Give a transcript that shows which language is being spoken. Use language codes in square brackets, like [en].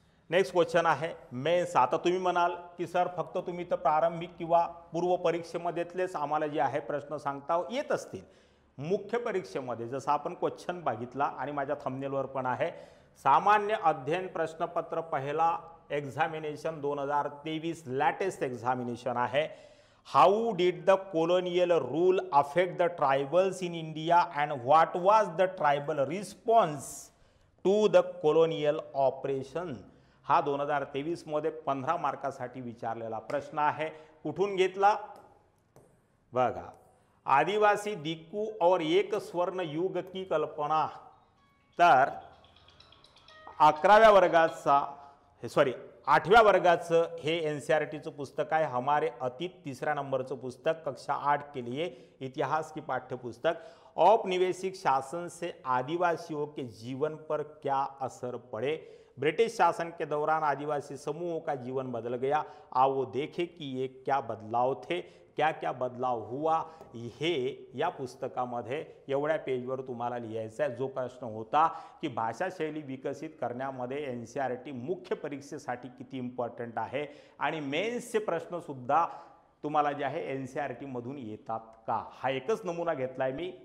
[mr] Next question आहे men's. आता तुम्ही म्हणाल की सर फक्त तुम्ही तर प्रारंभिक किंवा पूर्व परीक्षेमध्येतलेच आम्हाला जे आहे प्रश्न सांगता येत असतील। मुख्य परीक्षेमध्ये जसं आपण क्वेश्चन बघितला आणि माझ्या थंबनेलवर पण आहे, सामान्य अध्ययन प्रश्नपत्र पहिला एग्जामिनेशन 2023 लेटेस्ट एग्जामिनेशन आहे। [en] How did the colonial rule affect the tribals in India and what was the tribal response to the colonial operation? [mr] हा 2023 मध्ये 15 मार्कासाठी विचारलेला प्रश्न आहे. कुठून घेतला बघा, [hi] आदिवासी दिक्कू और एक स्वर्ण युग की कल्पना. [mr] तर 11व्या वर्गाचा सॉरी 8व्या वर्गाचं हे NCERTचं पुस्तक आहे. [hi] हमारे अतीत [mr] 3ऱ्या नंबरचं पुस्तक, [hi] कक्षा 8 के लिए इतिहास की पाठ्यपुस्तक. औपनिवेशिक शासन से आदिवासियों के जीवन पर क्या असर पड़े. ब्रिटिश शासन के दौरान आदिवासी समूहों का जीवन बदल गया. आओ देखें कि ये क्या बदलाव थे, क्या क्या बदलाव हुआ. [mr] हे या पुस्तकामध्ये एवढ्या पेजवर तुम्हाला लिहायचं आहे. जो प्रश्न होता की भाषाशैली विकसित करण्यामध्ये NCERT मुख्य परीक्षेसाठी किती इम्पॉर्टंट आहे आणि मेन्सचे प्रश्न सुद्धा तुम्हाला जे आहे NCERT मधून येतात का, हा एकच नमुना घेतलाय मी.